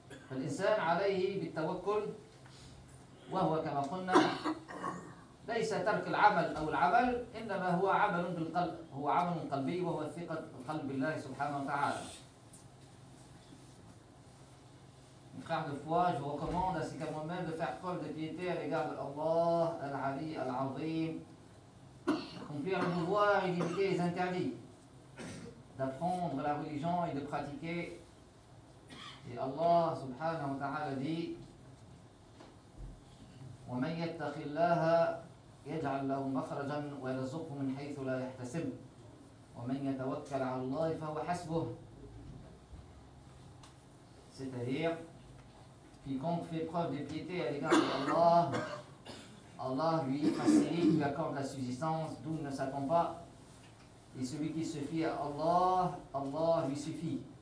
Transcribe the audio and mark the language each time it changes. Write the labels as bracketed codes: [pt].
[ar] فالإنسان عليه بالتوكل، وهو كما قلنا ليس ترك العمل أو العمل، إنما هو عمل بالقلب، هو عمل قلبي، وهو ثقة قلب الله سبحانه وتعالى. [fr] Frères de foi, je recommande ainsi qu'à moi-même de faire preuve de piété à l'égard de Allah, Al-Ali, Al-Azim, d'accomplir le devoir et d'éviter les interdits, d'apprendre la religion et de pratiquer. Et Allah subhanahu wa ta'ala dit: [ar] وَمَنْ يَتَّقِ اللَّهَ يَجْعَلْ لَهُ مَخْرَجًا وَيَرْزُقْهُ مِنْ حَيْثُ لَا يَحْتَسِبُ وَمَنْ يَتَوَكَّلْ عَلَى اللَّهِ فَهُوَ حَسْبُهُ. [fr] C'est-à-dire: quiconque fait preuve de piété à l'égard d'Allah, Allah lui facilite, lui accorde la subsistance d'où il ne s'attend pas. Et celui qui se fie à Allah, Allah lui suffit.